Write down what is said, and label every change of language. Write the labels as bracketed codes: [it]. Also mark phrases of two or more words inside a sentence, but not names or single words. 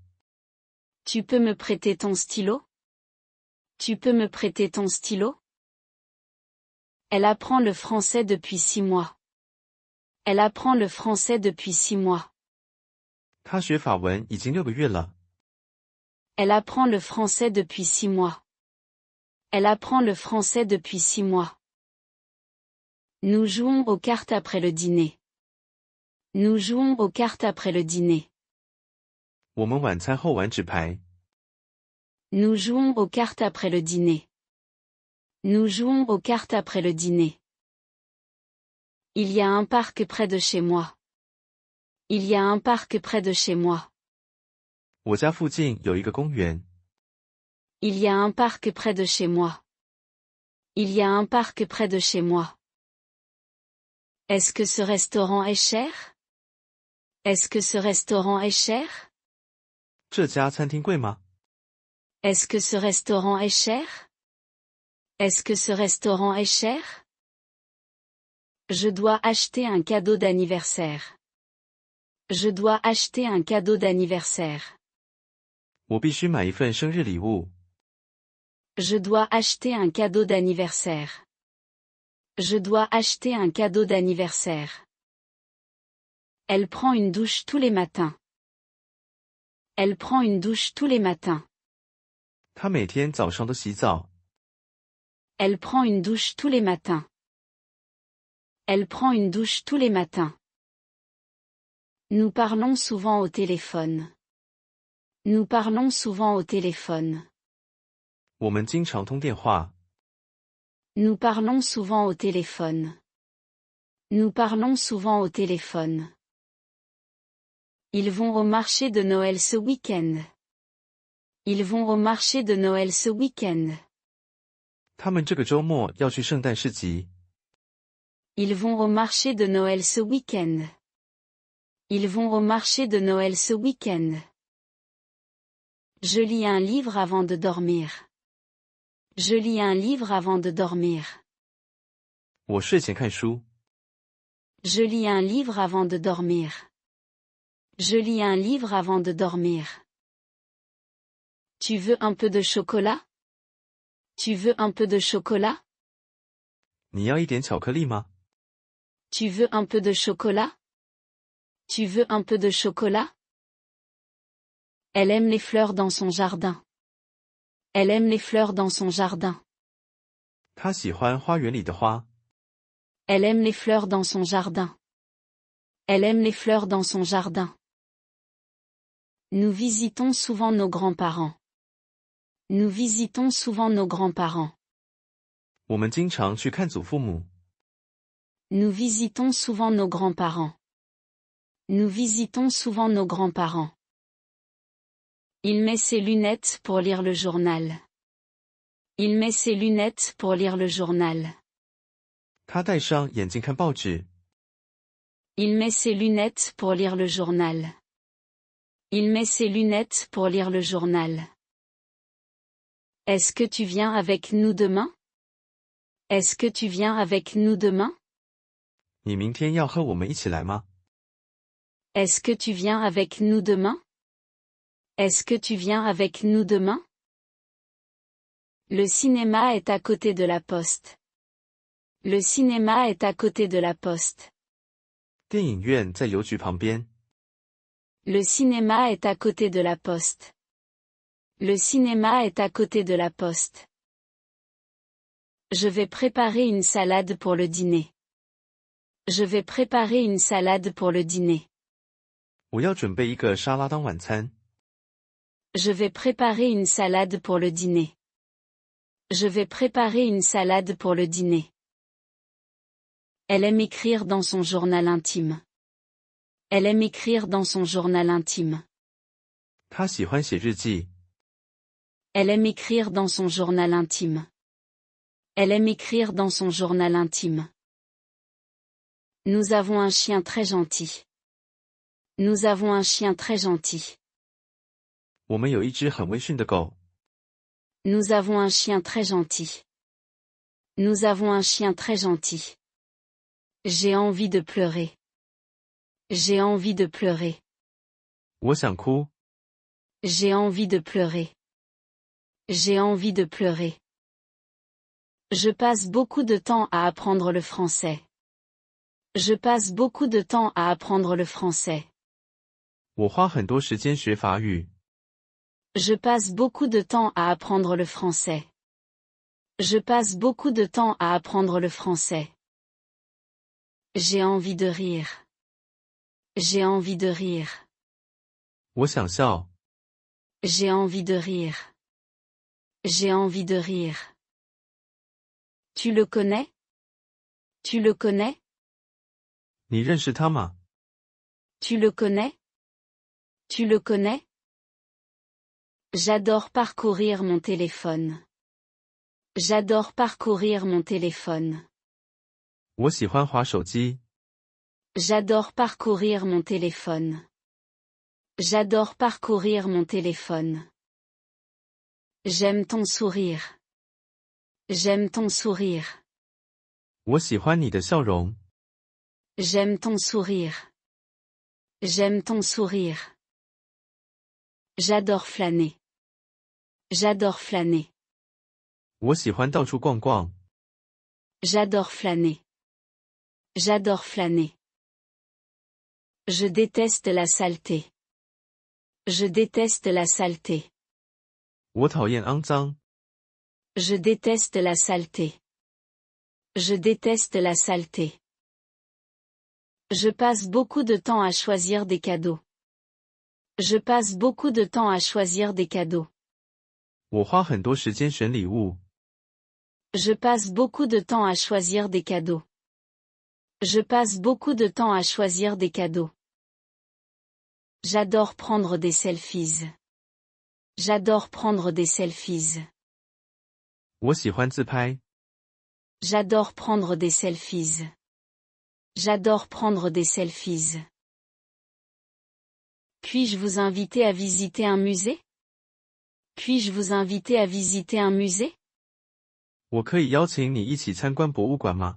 [fr] Tu peux me prêter ton stylo? Tu peux me prêter ton stylo? Elle apprend le français depuis 6 mois. Elle apprend le français depuis 6 mois. [zh] 他学法文已经6个月了。 [fr] Elle apprend le français depuis 6 mois. Elle apprend le français depuis 6 mois. Nous jouons aux cartes après le dîner. Nous jouons aux cartes après le dîner. [zh] 我们晚餐后玩纸牌。 [fr] Nous jouons aux cartes après le dîner. Nous jouons aux cartes après le dîner. Il y a un parc près de chez moi. Il y a un parc près de chez moi. [zh] 我家附近有一个公园。 [fr] Il y a un parc près de chez moi. Il y a un parc près de chez moi. Est-ce que ce restaurant est cher? Est-ce que ce restaurant est cher? [zh] 这家餐厅贵吗？ [fr] Est-ce que ce restaurant est cher? Est-ce que ce restaurant est cher? Je dois acheter un cadeau d'anniversaire. Je dois acheter un cadeau d'anniversaire. [zh] 我必须买一份生日礼物。 [fr] Je dois acheter un cadeau d'anniversaire. Je dois acheter un cadeau d'anniversaire. Elle prend une douche tous les matins. Elle prend une douche tous les matins. [zh] 他每天早上都洗澡。 [fr] Elle prend une douche tous les matins. Elle prend une douche tous les matins. Nous parlons souvent au téléphone. Nous parlons souvent au téléphone. [zh] 我们经常通电话。 [fr] Nous parlons souvent au téléphone. Nous parlons souvent au téléphone. Ils vont au marché de Noël ce week-end. Ils vont au marché de Noël ce week-end. [zh] 他们这个周末要去圣诞市集。 [fr] Ils vont au marché de Noël ce week-end. Ils vont au marché de Noël ce week-end. Je lis un livre avant de dormir. Je lis un livre avant de dormir. [zh] 我睡前看书。 [fr] Je lis un livre avant de dormir. Je lis un livre avant de dormir. Tu veux un peu de chocolat? Tu veux un peu de chocolat? [zh] 你要一点巧克力吗？ [fr] Tu veux un peu de chocolat? Tu veux un peu de chocolat? Elle aime les fleurs dans son jardin. Elle aime les fleurs dans son jardin. [zh] 他喜欢花园里的花。 [fr] Elle aime les fleurs dans son jardin. Elle aime les fleurs dans son jardin. Nous visitons souvent nos grands-parents. Nous visitons souvent nos grands-parents. [zh] 我们经常去看祖父母。 [fr] Nous visitons souvent nos grands-parents. Nous visitons souvent nos grands-parents. Il met ses lunettes pour lire le journal. Il met ses lunettes pour lire le journal. [zh] 他戴上眼镜看报纸。 [fr] Il met ses lunettes pour lire le journal. Il met ses lunettes pour lire le journal. Est-ce que tu viens avec nous demain? Est-ce que tu viens avec nous demain? [zh] 你明天要和我们一起来吗？ [fr] Est-ce que tu viens avec nous demain? Est-ce que tu viens avec nous demain? Le cinéma est à côté de la poste. Le cinéma est à côté de la poste. [zh] 电影院在邮局旁边。 [fr] Le cinéma est à côté de la poste. Le cinéma est à côté de la poste. Je vais préparer une salade pour le dîner. Je vais préparer une salade pour le dîner. [zh] 我要准备一个沙拉当晚餐。 [fr] Je vais préparer une salade pour le dîner. Je vais préparer une salade pour le dîner. Elle aime écrire dans son journal intime. Elle aime écrire dans son journal intime. [zh] 他喜欢写日记。 [fr] Elle aime écrire dans son journal intime. Elle aime écrire dans son journal intime. Nous avons un chien très gentil. Nous avons un chien très gentil. [zh] 我们有一只很温驯的狗。 [fr] Nous avons un chien très gentil. Nous avons un chien très gentil. J'ai envie de pleurer. J'ai envie de pleurer. [zh] 我想哭。 [fr] J'ai envie de pleurer. J'ai envie de pleurer. Je passe beaucoup de temps à apprendre le français. Je passe beaucoup de temps à apprendre le français. [zh] 我花很多时间学法语。 [fr] Je passe beaucoup de temps à apprendre le français. Je passe beaucoup de temps à apprendre le français. J'ai envie de rire. J'ai envie de rire. [zh] 我想笑。 [fr] J'ai envie de rire. J'ai envie de rire. Tu le connais? Tu le connais? [zh] 你认识他吗？ [fr] Tu le connais? Tu le connais? J'adore parcourir mon téléphone. J'adore parcourir mon téléphone. [zh] 我喜欢滑手机。 [fr] J'adore parcourir mon téléphone. J'adore parcourir mon téléphone. J'aime ton sourire. J'aime ton sourire. [zh] 我喜欢你的笑容。 [fr] J'aime ton sourire. J'aime ton sourire. J'adore flâner. J'adore flâner. [zh] 我喜欢到处逛逛。 [fr] J'adore flâner. J'adore flâner. Je déteste la saleté. Je déteste la saleté. [zh] 我讨厌肮脏。 [fr] Je déteste la saleté. Je déteste la saleté. Je passe beaucoup de temps à choisir des cadeaux. Je passe beaucoup de temps à choisir des cadeaux. [zh] 我花很多时间选礼物。 [fr] Je passe beaucoup de temps à choisir des cadeaux. Je passe beaucoup de temps à choisir des cadeaux. J'adore prendre des selfies. J'adore prendre des selfies. [zh] 我喜欢自拍。 [fr] J'adore prendre des selfies. J'adore prendre des selfies. Puis-je vous inviter à visiter un musée? Puis-je vous inviter à visiter un musée? [zh] 我可以邀请你一起参观博物馆吗？